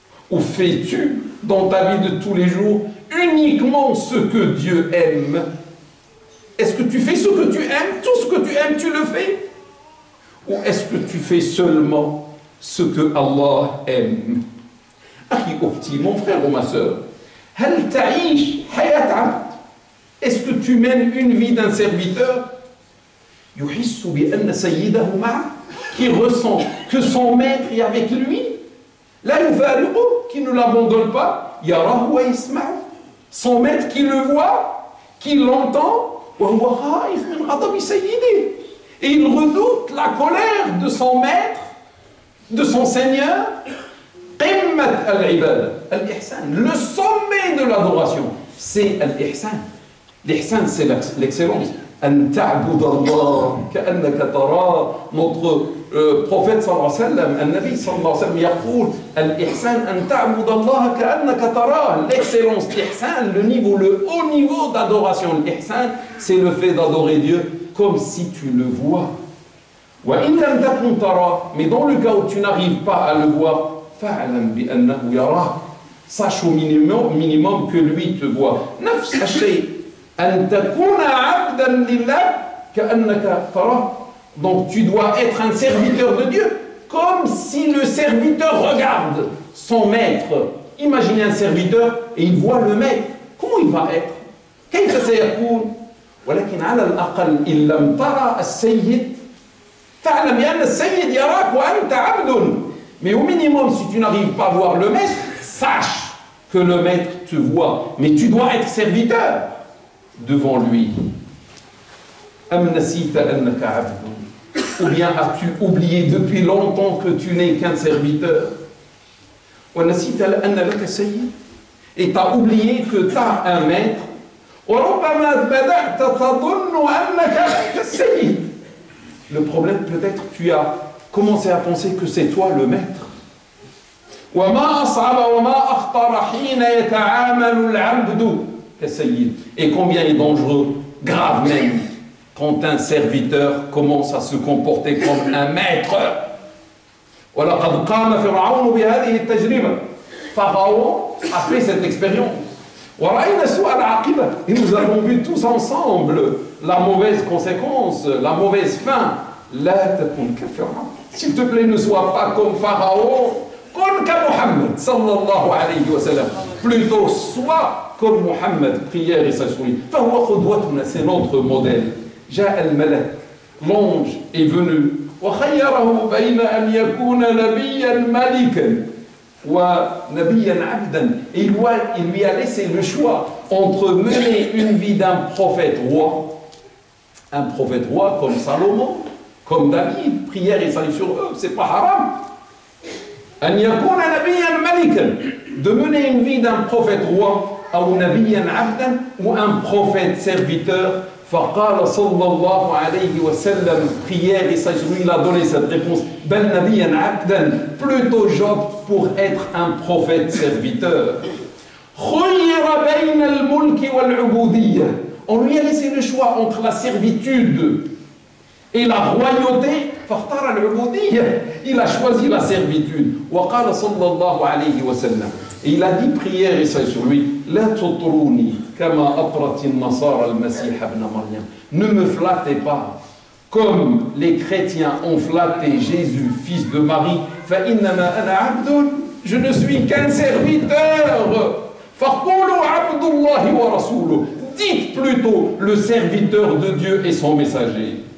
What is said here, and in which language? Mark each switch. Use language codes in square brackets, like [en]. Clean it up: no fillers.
[fr] Ou fais-tu dans ta vie de tous les jours uniquement ce que Dieu aime? Est-ce que tu fais ce que tu aimes? Tout ce que tu aimes, tu le fais? Ou est-ce que tu fais seulement ce que Allah aime? [ar] أخي أختي, [fr] mon frère ou ma sœur, [ar] هل تعيش حياة عبد? [fr] Est-ce que tu mènes une vie d'un serviteur [ar] يحس بأن سيده معه, [fr] qui ressent que son maître est avec lui, [ar] لا يفارقه, [fr] qui ne l'abandonne pas, [ar] يراه ويسمعه, [fr] son maître qui le voit, qui l'entend, [ar] وهو خائف من غضب سيده, [fr] et il redoute la colère de son maître, de son Seigneur. [ar] قمة العبادة الإحسان, [fr] le sommet de l'adoration, c'est الإحسان. L'ihsan, c'est l'excellence. [ar] أن تعبد الله كأنك تراه. Notre prophète صلى الله عليه وسلم, النبي صلى الله عليه وسلم يقول الإحسان أن تعبد الله كأنك تراه. [fr] L'excellence, l'ihsan, le niveau, le haut niveau d'adoration. L'ihsan, c'est le fait d'adorer Dieu comme si tu le vois. [ar] وإن لم تكن تراه, [fr] mais dans le cas où tu n'arrives pas à le voir, [ar] فاعلم بأنه يراك. [fr] Sache au minimum que lui te voit. [ar] نفس الشيء أن تكون عبدا لله كأنك تراه. [fr] Donc tu dois être un serviteur de Dieu comme si le serviteur regarde son maître. Imaginez un serviteur et il voit le maître. Comment il va être? [ar] كيف سيكون؟ ولكن على الأقل إن لم ترى السيد فاعلم بأن السيد يراك وأنت عبد. [fr] Mais au minimum, si tu n'arrives pas à voir le maître, sache que le maître te voit. Mais tu dois être serviteur devant lui. [ar] أم نسيت أنك عبد? [fr] Ou bien as-tu oublié depuis longtemps que tu n'es qu'un serviteur? [ar] ونسيت أن لك سيد? [fr] Et tu as oublié que tu as un maître. [ar] وربما بدأت تظن أنك لك السيد. [fr] Le problème, peut-être, tu as commencé à penser que c'est toi le maître. [ar] وما أصعب وما أخطر حين يتعامل العبد كسيد. [fr] Et combien est dangereux, grave même, quand un serviteur commence à se comporter comme un maître. [ar] ولقد قام فرعون بهذه التجربة. [fr] Pharaon a fait cette expérience. [ar] ورأينا سوء العاقبة. [fr] Et nous avons vu tous ensemble la mauvaise conséquence, la mauvaise fin. [ar] لا تكن كفرعون. [fr] S'il te plaît, ne sois pas comme Pharaon. [ar] كن كمحمد صلى الله عليه وسلم. [fr] Plutôt, sois comme Muhammad. Prière et s'assurer. [ar] فهو قدوتنا, [fr] c'est notre modèle. [ar] جاء الملك, [fr] l'ange est venu. [ar] وخيره بين أن يكون نبيا ملكا ونبيا عبدا. [fr] Et il lui a laissé le choix entre mener une vie d'un prophète roi, un prophète roi comme Salomon, comme David, prière et salut sur eux, c'est pas haram. [ar] أن يكون نبيا ملكا, [fr] de mener une vie d'un prophète roi, [ar] أو نبيا عبدا, [fr] ou un prophète serviteur. [ar] فقال صلى الله عليه وسلم, [fr] prière et salut sur lui, il a donné cette réponse. [ar] بل نبيا عبدا, [fr] plutôt j'opte pour être un prophète serviteur. [ar] خير بين الملك والعبودية. [fr] On lui a laissé le choix entre la servitude et la royauté. [ar] فاختار العبودية. [fr] Il a choisi la servitude. [ar] وقال صلى الله عليه وسلم, [fr] et il a dit, prière et salut sur lui, [ar] لا تطروني كما أطرت النصارى المسيح ابن مريم. [fr] Ne me flattez pas comme les chrétiens ont flatté Jésus, fils de Marie. [ar] فإنما أنا عبد, [fr] je ne suis qu'un serviteur. [ar] فقولوا عبد الله ورسوله. [fr] Dites plutôt le serviteur de Dieu et son messager.